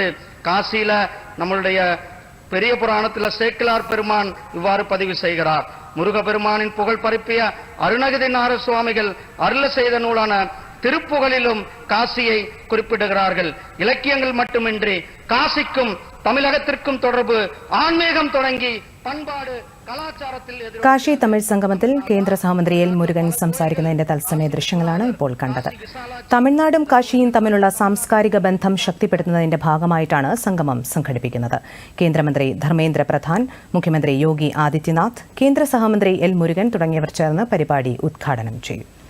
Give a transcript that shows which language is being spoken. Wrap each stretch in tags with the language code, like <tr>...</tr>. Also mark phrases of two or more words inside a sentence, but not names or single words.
<ta>காசியில நம்மளுடைய பெரிய புராணத்தில் சேக்கிலார் பெருமான் இவ்வாறு பதிவு செய்கிறார். முருகப்பெருமானின் புகழ் பரப்பிய அருணகிரி நார சுவாமிகள் அருள செய்த நூலான திருப்புகழிலும் காசியை குறிப்பிடுகிறார்கள். இலக்கியங்கள் மட்டுமின்றி காசிக்கும் தமிழகத்திற்கும் தொடர்பு ஆன்மீகம் தொடங்கி பண்பாடு കലാചാരത്തിൽ.</ta> <ml>കാശി തമിഴ് സംഗമത്തിൽ കേന്ദ്ര സഹമന്ത്രി എൽ മുരുകൻ സംസാരിക്കുന്നതിന്റെ തത്സമയ ദൃശ്യങ്ങളാണ് ഇപ്പോൾ കണ്ടത്. തമിഴ്നാടും കാശിയും തമ്മിലുള്ള സാംസ്കാരിക ബന്ധം ശക്തിപ്പെടുത്തുന്നതിന്റെ ഭാഗമായിട്ടാണ് സംഗമം സംഘടിപ്പിക്കുന്നത്. കേന്ദ്രമന്ത്രി ധർമ്മേന്ദ്ര പ്രധാൻ, മുഖ്യമന്ത്രി യോഗി ആദിത്യനാഥ്, കേന്ദ്ര സഹമന്ത്രി എൽ മുരുകൻ തുടങ്ങിയവർ ചേർന്ന് പരിപാടി ഉദ്ഘാടനം ചെയ്യും.</ml>